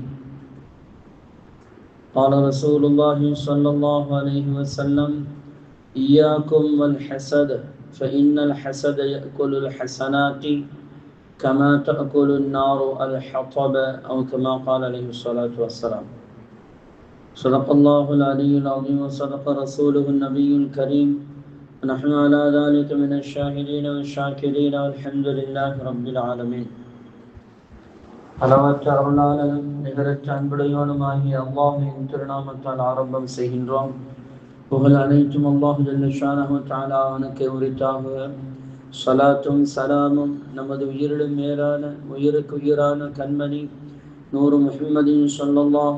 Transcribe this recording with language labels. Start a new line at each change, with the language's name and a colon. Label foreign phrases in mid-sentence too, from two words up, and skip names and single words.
Arabic: قال رسول الله صلى الله عليه وسلم: إياكم والحسد، فإن الحسد يأكل الحسنات كما تأكل النار الحطب، أو كما قال عليه الصلاة والسلام. صدق الله العلي العظيم وصدق رسوله النبي الكريم، ونحن على ذلك من الشاهدين والشاكرين، والحمد لله رب العالمين.
Tamil: அளவற்ற அருளாளனும் நிகரற்ற அன்புடையவனுமாகிய அல்லாஹ்வின் திருநாமத்தால் ஆரம்பம் செய்கின்றோம். புகழ் அனைத்தும் அல்லாஹ்
Arabic: جل شأنه تعالى
Tamil: அவனுக்கு உரித்தாக. ஸலாத்தும் ஸலாமும் நமது உயிரிலும் மேலான உயிருக்கு உயிரான கண்மணி நூறு முஹம்மதின் ஸல்லல்லாஹு